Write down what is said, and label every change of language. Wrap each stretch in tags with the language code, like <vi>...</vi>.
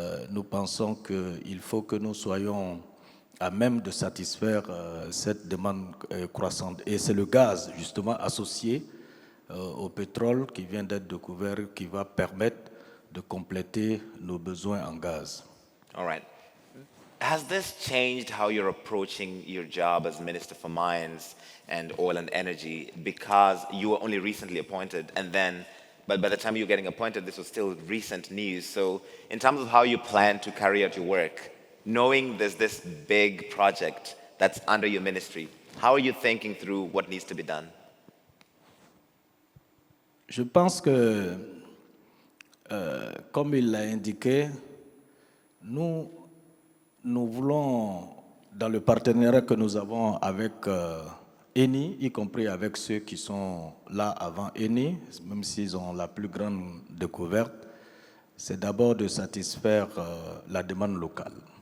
<fr>Nous pensons qu'il faut que nous soyons à même de satisfaire cette demande croissante. Et c'est le gaz, justement, associé au pétrole qui vient d'être découvert, qui va permettre de compléter nos besoins en gaz.</fr> <en>All right. Has this changed how you're approaching your job as Minister for Mines and Oil and Energy because you were only recently appointed but by the time you were getting appointed, this was still recent news. So in terms of how you plan to carry out your work, knowing there's this big project that's under your ministry, how are you thinking through what needs to be done?</en> <fr>Je pense que, comme il l'a indiqué, nous voulons, dans le partenariat que nous avons avec ENI, y compris avec ceux qui sont là avant ENI, même s'ils ont la plus grande découverte, c'est d'abord de satisfaire la demande locale.</fr>